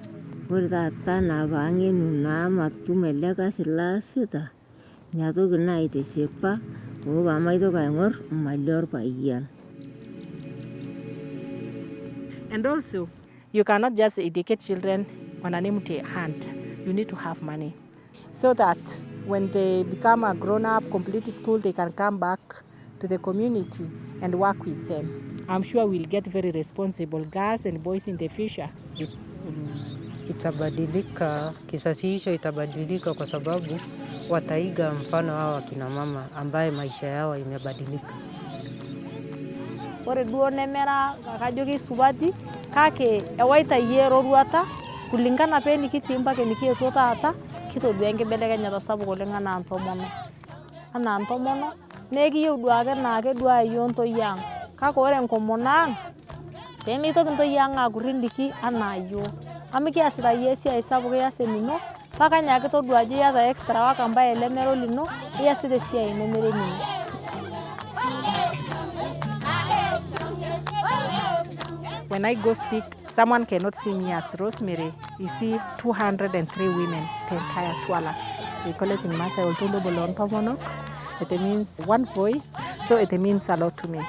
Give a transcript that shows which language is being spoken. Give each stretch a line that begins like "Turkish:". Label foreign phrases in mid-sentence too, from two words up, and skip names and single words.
English: And also, you cannot just educate children on an empty hand. You need to have money so that when they become a grown-up, complete school, they can come back to the community and work with them. I'm sure we'll get very responsible girls and boys in the future.
Swahili: Itabadilika, kisasi hicho itabadilika kwa sababu wataiga mfano hawa kina mama ambaye maisha yao imebadilika.
Masai: Ore duo nemera kajoki subati kake ewaita yero ruata kulingana pe nikitii mpake nikietuo taata kitodua enkibelekenyata sapuk oleng anaa ntomono nekiyieu duake naake dua yiok ntoi ang kake ore enkomono ang peemitoki ntoi ang aakur indiki anaa yiok amu kiasita yie esiai sapuk ias enino paka nyaaki todua ajo iyata
English: extra work
Masai: ambaye lemera olino iasita esiai nemera enino.
English: When I go speak, someone cannot see me as Rosemary. You see 203 women, the entire Twala. We call it in Maasai, Oltondo Bolon Tomonok. It means one voice, so it means a lot to me.